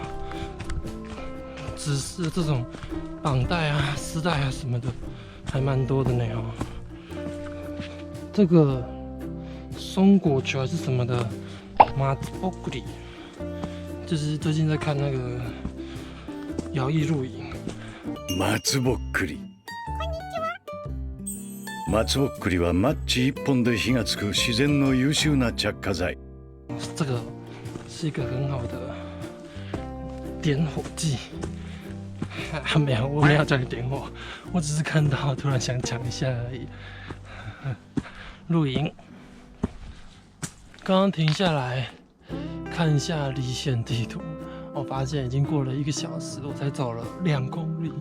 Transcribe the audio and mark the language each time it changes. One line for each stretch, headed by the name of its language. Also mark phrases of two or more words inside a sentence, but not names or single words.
Chinese: 指示这种绑带啊、丝带啊什么的还蛮多的呢哦。这个松果球还是什么的。马兹波格里，就是最近在看那个摇曳露营。
Japanese: 松ぼっくり。松ぼっくりはマッチ1本で火がつく自然の優秀な着火剤。
Chinese: 这个是一个很好的点火剂， 没有，我没有叫你点火，我只是看到突然想讲一下而已。露营，刚刚停下来看一下离线地图，我发现已经过了1个小时，我才走了2公里。